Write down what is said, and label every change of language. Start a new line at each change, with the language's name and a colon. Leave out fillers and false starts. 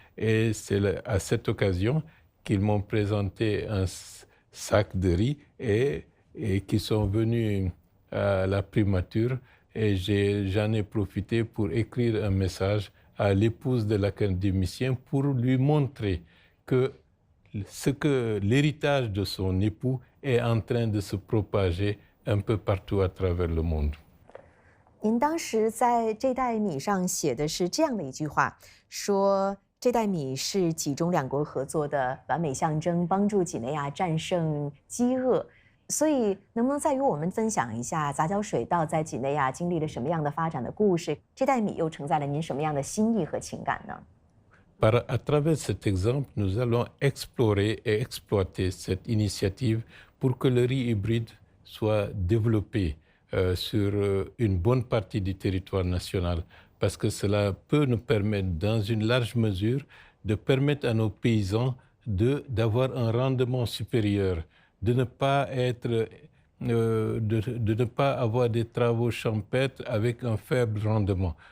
French: Et c'est à cette occasion qu'ils m'ont présenté un sac de riz et qui sont venus à la primature. Et j'en ai profité pour écrire un message à l'épouse de l'académicien pour lui montrer que l'héritage de son époux est en train de se propager un peu partout à travers le monde.
Chinese: 您当时在这袋米上写的是这样的一句话，说这袋米是几中两国合作的完美象征，帮助几内亚战胜饥饿。所以，能不能再与我们分享一下杂交水稻在几内亚经历了什么样的发展的故事？这袋米又承载了您什么样的心意和情感呢？
French: À travers cet exemple, nous allons explorer et exploiter cette initiative pour que le riz hybride soit développé sur une bonne partie du territoire national, parce que cela peut nous permettre, dans une large mesure, de permettre à nos paysans d'avoir un rendement supérieur, de ne pas de ne pas avoir des travaux champêtres avec un faible rendement.